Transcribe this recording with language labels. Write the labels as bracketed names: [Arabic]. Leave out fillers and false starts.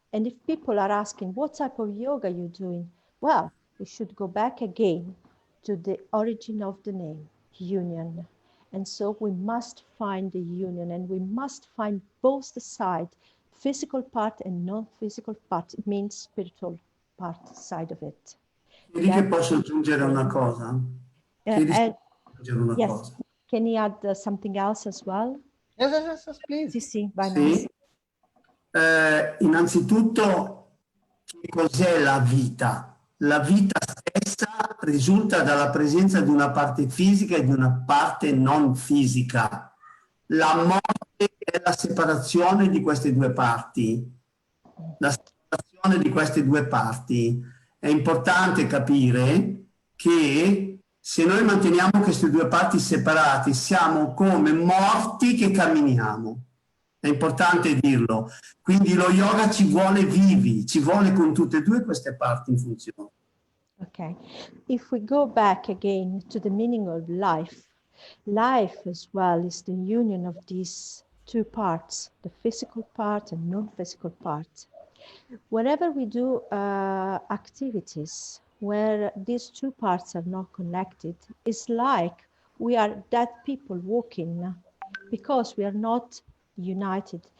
[English] And if people are asking, what type of yoga you're doing? Well, we should go back again to the origin of the name, union. And so we must find the union and we must find both the side, physical part and non-physical part, it means spiritual part side of it. [Italian] Chiedi che posso aggiungere una cosa? Chiedi se posso aggiungere una [English] yes, [Italian] cosa. [English] can you add something else as well? Yes, please. [Italian] Sì, vai Sì. Innanzitutto, che cos'è la vita? La vita stessa risulta dalla presenza di una parte fisica e di una parte non fisica. La morte è la separazione di queste due parti. La separazione di queste due parti. È importante capire che se noi manteniamo queste due parti separate, siamo come morti che camminiamo. È importante dirlo. Quindi lo yoga ci vuole vivi, ci vuole con tutte e due queste parti in funzione. [English] Okay. If we go back again to the meaning of life, life as well is the union of these two parts, the physical part and non-physical part. Whenever we do activities where these two parts are not connected, it's like we are dead people walking because we are not united.